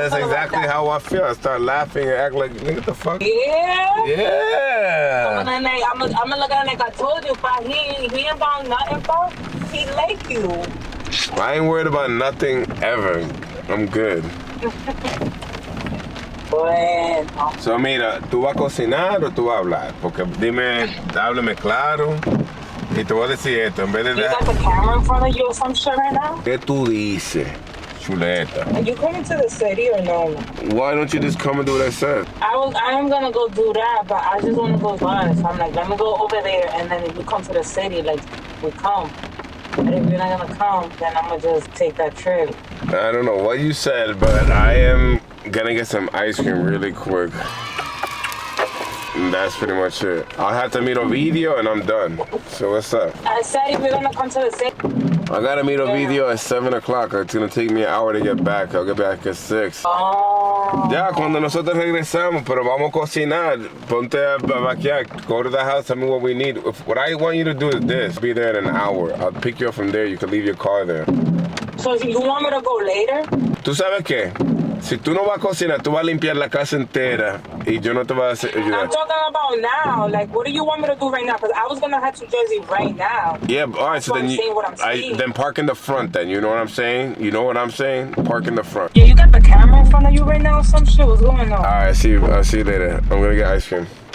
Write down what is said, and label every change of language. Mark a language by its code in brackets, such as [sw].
[en] That's exactly how I feel. I start laughing and act like, nigga, what the fuck? Yeah? Yeah. I'm gonna look at it like I told you, pa, he ain't about nothing, pa. He like you. I ain't worried about nothing ever. I'm good. [es] Bueno. So, mira, ¿tú vas a cocinar o tú vas a hablar? Porque dime, háblame claro. Y te voy a decir esto, en vez de... [en] You got the camera in front of you or some shit right now? [es] ¿Qué tú dices, chuleta? [en] Are you coming to the city or no? Why don't you just come and do what I said? I am gonna go do that, but I just wanna go by. So I'm like, let me go over there, and then if you come to the city, like, we come. And if you're not gonna come, then I'm gonna just take that trip. I don't know what you said, but I am gonna get some ice cream really quick. And that's pretty much it. I'll have to meet a video and I'm done. So what's up? I said if you're gonna come to the city. I gotta meet a video at 7 o'clock. It's gonna take me an hour to get back. I'll get back at 6. Oh. [es] Ya, cuando nosotros regresamos, pero vamos a cocinar. Ponte a vaciar. [en] Go to the house, tell me what we need. What I want you to do is this. Be there in an hour. I'll pick you up from there. You can leave your car there. So you want me to go later? [es] ¿Tú sabes qué? Si tú no vas a cocinar, tú vas a limpiar la casa entera y yo no te voy a ayudar. [en] I'm talking about now. Like, what do you want me to do right now? Because I was gonna head to Jersey right now. Yeah, all right. So then then park in the front. Then you know what I'm saying? You know what I'm saying? Park in the front. Yeah, you got the camera in front of you right now or some shit? What's going on? All right, see you. I'll see you later. I'm gonna get ice cream.